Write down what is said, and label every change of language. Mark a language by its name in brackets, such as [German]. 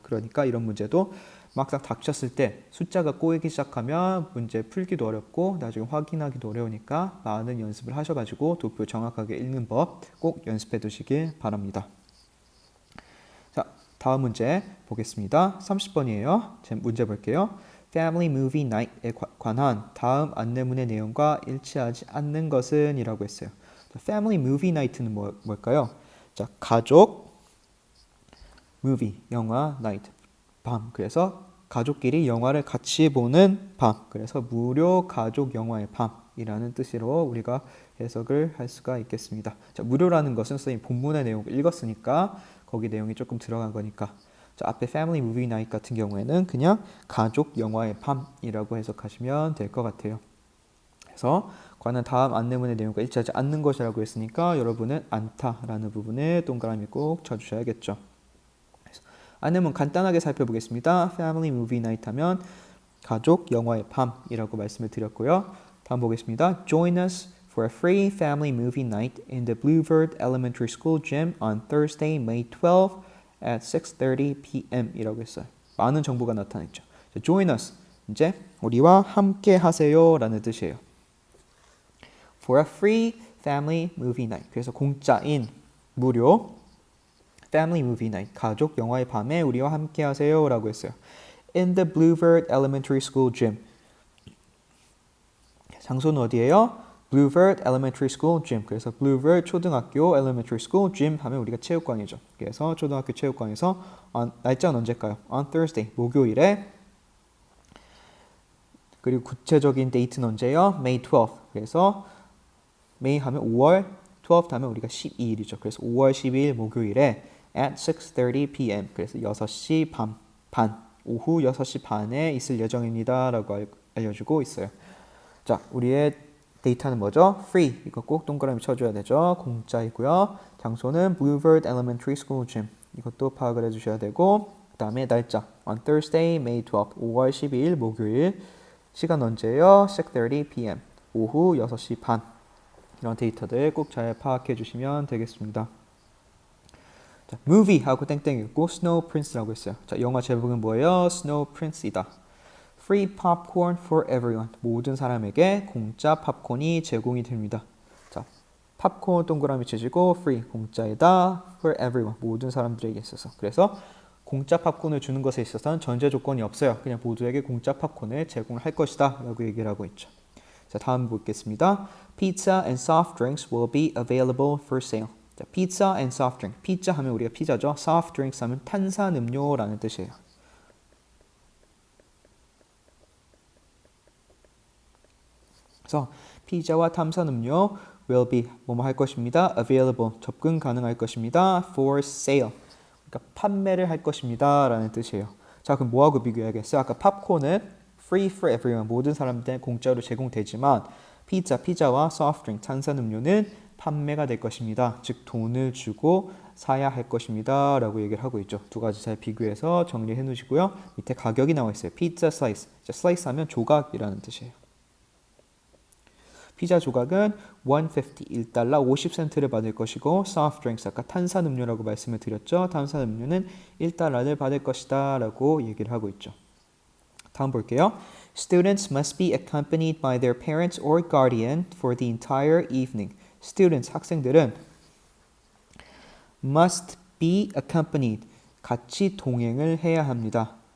[Korean] 그러니까 이런 문제도 막상 닥쳤을 때 숫자가 꼬이기 시작하면 문제 풀기도 어렵고 나중에 확인하기도 어려우니까 많은 연습을 하셔가지고 도표 정확하게 읽는 법 꼭 연습해 두시길 바랍니다. 자, 다음 문제 보겠습니다. 30번이에요. 제 문제 볼게요. Family Movie Night에 관한 다음 안내문의 내용과 일치하지 않는 것은? 이라고 했어요. Family Movie Night는 뭘까요? 자, 가족, movie, 영화, night, 밤. 그래서 가족끼리 영화를 같이 보는 밤. 그래서 무료 가족 영화의 밤이라는 뜻으로 우리가 해석을 할 수가 있겠습니다. 자, 무료라는 것은 선생님 본문의 내용을 읽었으니까 거기 내용이 조금 들어간 거니까. 자, 앞에 Family Movie Night 같은 경우에는 그냥 가족 영화의 밤이라고 해석하시면 될 것 같아요. 그래서 관한 다음 안내문의 내용과 일치하지 않는 것이라고 했으니까 여러분은 않다라는 부분에 동그라미 꼭 쳐주셔야겠죠. 안내문 간단하게 살펴보겠습니다. Family Movie Night 하면 가족 영화의 밤이라고 말씀을 드렸고요. 다음 보겠습니다. [English] Join us for a free family movie night in the Bluebird Elementary School gym on Thursday, May 12 at 6:30 p.m. [Korean] 이라고 했어요. 많은 정보가 나타났죠. Join us, 이제 우리와 함께 하세요 라는 뜻이에요. [English] For a free family movie night. [Korean] 그래서 공짜인 무료 Family Movie Night, 가족 영화의 밤에 우리와 함께 하세요 라고 했어요. [English] In the Bluebird Elementary School gym. [Korean] 장소는 어디예요? [English] Bluebird Elementary School gym. [Korean] 그래서 Bluebird 초등학교 Elementary School gym 하면 우리가 체육관이죠. 그래서 초등학교 체육관에서 날짜는 언제일까요? [English] On Thursday, [Korean] 목요일에. 그리고 구체적인 데이트는 언제예요? [English] May 12. [Korean] 그래서 May 하면 5월, 12 하면 우리가 12일이죠. 그래서 5월 12일 목요일에 [English] at 6:30 p.m. [Korean] 그래서 6시 반, 오후 6시 반에 있을 예정입니다 라고 알려주고 있어요. 자, 우리의 데이터는 뭐죠? Free, 이거 꼭 동그라미 쳐줘야 되죠. 공짜이고요. 장소는 Bluebird Elementary School Gym, 이것도 파악을 해주셔야 되고 그 다음에 날짜 on Thursday, May 12, 5월 12일 목요일. 시간 언제예요? 6:30 p.m. 오후 6시 반. 이런 데이터들 꼭 잘 파악해 주시면 되겠습니다. 자, movie 하고 땡땡 읽고 Snow Prince라고 했어요. 자, 영화 제목은 뭐예요? [English] Snow Prince이다. Free popcorn for everyone. [Korean] 모든 사람에게 공짜 팝콘이 제공이 됩니다. 자, 팝콘 동그라미 치시고 free 공짜이다 [English] for everyone. [Korean] 모든 사람들에게 있어서. 그래서 공짜 팝콘을 주는 것에 있어서는 전제 조건이 없어요. 그냥 모두에게 공짜 팝콘을 제공할 것이다 라고 얘기를 하고 있죠. 자, 다음 보겠습니다. [English] Pizza and soft drinks will be available for sale. 자, pizza and soft drink. [Korean] 피자 하면 우리가 피자죠. soft drinks 하면 탄산음료라는 뜻이에요. 그래서 피자와 탄산음료 will be 뭐뭐 할 것입니다. available 접근 가능할 것입니다. for sale. 그러니까 판매를 할 것입니다 라는 뜻이에요. 자, 그럼 뭐하고 비교해야겠어요? 아까 팝콘은 [English] free for everyone [Korean] 모든 사람들한테 공짜로 제공되지만 피자와 soft drink 탄산음료는 판매가 될 것입니다. 즉 돈을 주고 사야 할 것입니다 라고 얘기를 하고 있죠. 두 가지 잘 비교해서 정리해 놓으시고요. 밑에 가격이 나와 있어요. 피자 슬라이스. 슬라이스 하면 조각이라는 뜻이에요. 피자 조각은 150, 1달러 50센트를 받을 것이고 soft drinks, 아까 탄산음료라고 말씀을 드렸죠. 탄산음료는 1달러를 받을 것이다 라고 얘기를 하고 있죠. 다음 볼게요. [English] Students must be accompanied by their parents or guardian for the entire evening. [Korean] Students, 학생들은 [English] must be accompanied, [Korean] 같이 동행을 해야 합니다.